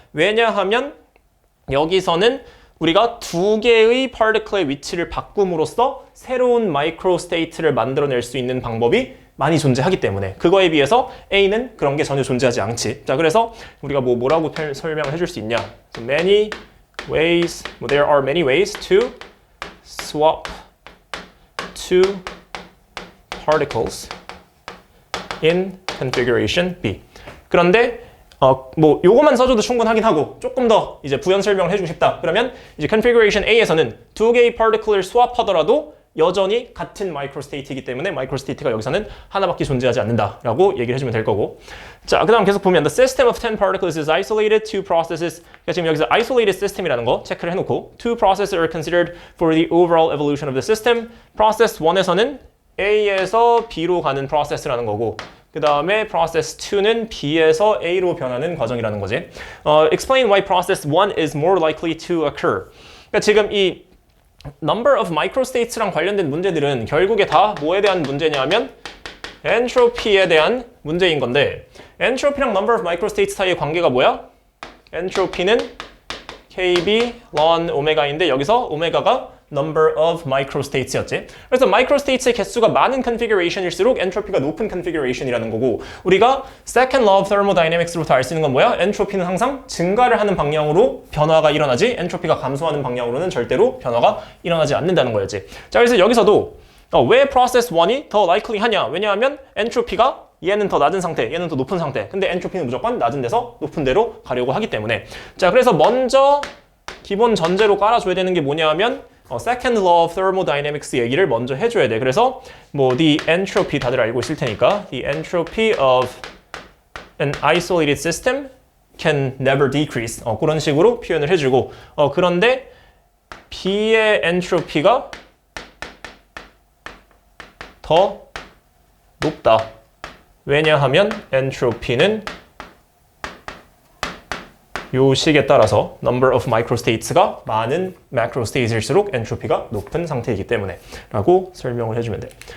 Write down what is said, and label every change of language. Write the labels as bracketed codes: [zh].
[ko] 왜냐하면 여기서는 우리가 두 개의 파티클의 위치를 바꿈으로써 새로운 마이크로스테이트를 만들어낼 수 있는 방법이 많이 존재하기 때문에 그거에 비해서 A는 그런 게 전혀 존재하지 않지. 자, 그래서 우리가 뭐라고 설명을 해줄 수 있냐? [en] So many ways, there are many ways to swap two particles in configuration B. [ko] 그런데 뭐 요거만 써줘도 충분하긴 하고 조금 더 이제 부연 설명을 해주고 싶다. 그러면 이제 configuration A에서는 두 개의 particle을 swap하더라도 여전히 같은 마이크로스테이트이기 때문에 마이크로스테이트가 여기서는 하나밖에 존재하지 않는다라고 얘기를 해주면 될 거고. 자, 그 다음 계속 보면 [en] the system of 10 particles is isolated. Two processes. [ko] 그러니까 지금 여기서 isolated system이라는 거 체크를 해놓고 [en] two processes are considered for the overall evolution of the system. [ko] process 1에서는 A에서 B로 가는 process라는 거고 그 다음에 process 2는 B에서 A로 변하는 과정이라는 거지. [en] Explain why process 1 is more likely to occur. [ko] 그러니까 지금 이 number of microstates랑 관련된 문제들은 결국에 다 뭐에 대한 문제냐면 엔트로피에 대한 문제인 건데 엔트로피랑 number of microstates 사이의 관계가 뭐야? 엔트로피는 KB ln 오메가인데 여기서 오메가가 number of microstates였지. 그래서 microstates의 개수가 많은 configuration일수록 엔트로피가 높은 configuration이라는 거고 우리가 second law of thermodynamics로부터 알 수 있는 건 뭐야? 엔트로피는 항상 증가를 하는 방향으로 변화가 일어나지 엔트로피가 감소하는 방향으로는 절대로 변화가 일어나지 않는다는 거였지. 자, 그래서 여기서도 왜 process 1이 더 likely하냐? 왜냐하면 엔트로피가 얘는 더 낮은 상태, 얘는 더 높은 상태. 근데 엔트로피는 무조건 낮은 데서 높은 데로 가려고 하기 때문에. 자, 그래서 먼저 기본 전제로 깔아줘야 되는 게 뭐냐면 second law of thermodynamics 얘기를 먼저 해줘야 돼. 그래서 뭐 [en] the entropy [ko] 다들 알고 있을 테니까 [en] the entropy of an isolated system can never decrease. [ko] 그런 식으로 표현을 해주고 그런데 B의 엔트로피가 더 높다. 왜냐하면 엔트로피는 요 식에 따라서 number of microstates가 많은 macrostates일수록 엔트로피가 높은 상태이기 때문에 라고 설명을 해주면 돼.